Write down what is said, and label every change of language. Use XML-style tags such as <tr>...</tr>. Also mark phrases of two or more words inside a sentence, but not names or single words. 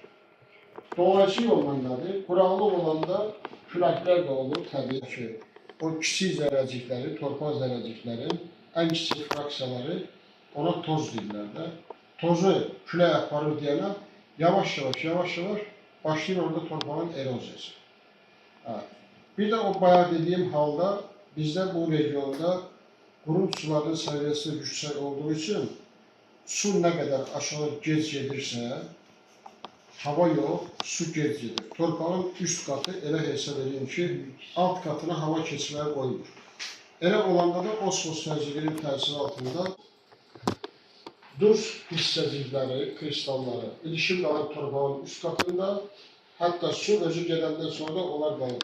<az>Dolayısıyla yolla nədir? Quraqlıq olanda küləklər də olur, təbii ki, o kiçik zərrəcikləri, torpaq zərrəciklərin ən kiçik fraksiyaları ona toz deyirlər də. Tozu külək aparır deyənə yavaş-yavaş başlayır orada torpağın eroziyası.</az> <tr>Bir de o bayağı dediğim halda bizde</tr> <az>bu regionda qurut suların səviyyəsi yüksək</az> <tr>olduğu için su ne kadar aşağı</tr> <az>gec gedirsə, hava yox, su gec gedir. Torpağın üst katı elə hesab edin ki, alt katına hava keçməyə qoymur. Elə olanda da osmos təzyiqinin təsiri altında duz hissəcikləri, kristalları ilişib qalan torpağın üst katında, hatta su özü gedəndən sonra da onlar qalır.</az>